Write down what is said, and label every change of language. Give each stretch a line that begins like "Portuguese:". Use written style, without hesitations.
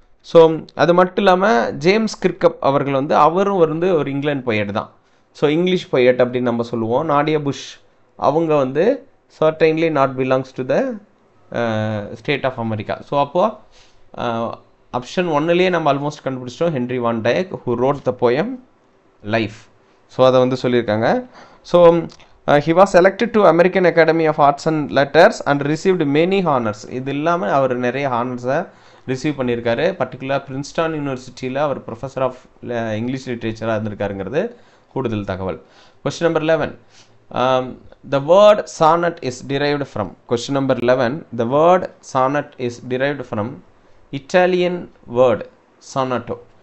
Tamil: So அது மட்டும் இல்லாமல் ஜேம்ஸ் கிர்கப் அவர்கள் வந்து அவரும் வந்து ஒரு இங்கிலாந்து பொயட் தான். ஸோ இங்கிலீஷ் பொயட் அப்படின்னு நம்ம சொல்லுவோம். நாடியா புஷ் அவங்க வந்து
English: Certainly not belongs to the state of America.
Tamil: So அப்போது ஆப்ஷன் 1லேயே நம்ம ஆல்மோஸ்ட் கண்டுபிடிச்சிட்டோம்.
English: Henry Van Dyke who wrote the poem life. So
Tamil: அதை வந்து சொல்லியிருக்காங்க.
English: So he was elected to American Academy of Arts and Letters and received many honors.
Tamil: இது இல்லாமல் அவர் நிறைய ஹானர்ஸை receive பண்ணியிருக்காரு. பர்டிகுலர் பிரின்ஸ்டன் யூனிவர்சிட்டியில் அவர் ப்ரொஃபஸர் ஆஃப் இங்கிலீஷ் லிட்ரேச்சராக இருந்திருக்காருங்கிறது கூடுதல் தகவல். Question number 11.
English: The word sonnet is derived from. Question number 11. The word sonnet is derived from Italian word sonetto.